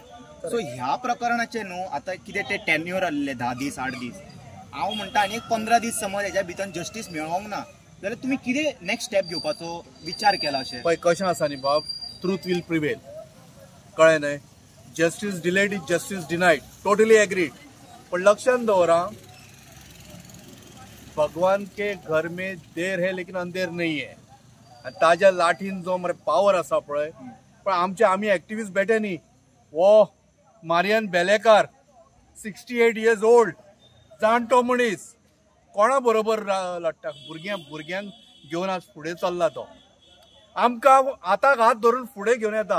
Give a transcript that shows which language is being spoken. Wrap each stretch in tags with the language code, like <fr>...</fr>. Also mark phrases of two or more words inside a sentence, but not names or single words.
<kok>सो ह्या प्रकरणाचे न्हू आतां कितें ते टेन्युअर आसलेले 10 दीस 8 दीस हांव म्हणटा आनी एक 15 दीस समज हेज्या भितर जस्टीस मेळोंक ना जाल्यार तुमी कितें</kok> <en>next step</en> <kok>घेवपाचो विचार केला? अशें पळय कशें आसा न्ही बाब,</kok> <en>truth will prevail.</en> <kok>कळ्ळें न्हय.</kok> <en>justice delayed is justice denied. totally agreed.</en> <kok>पण लक्षात दवरा</kok> <hi>भगवान के घर में देर है लेकिन अंधेर नहीं है.</hi> <kok>ताज्या लाठीन जो मरे पावर आसा पळय पण आमी एक्टिविस्ट बेटे न्ही. वो मारियन बेलेकार</kok> <en>68 years old</en> <kok>जाणटो मनीस कोणा बरोबर लढटा? भुरग्यांक घेवन आज फुडें चल्ला तो. आमकां आतां हात धरून फुडें घेवन येता.</kok>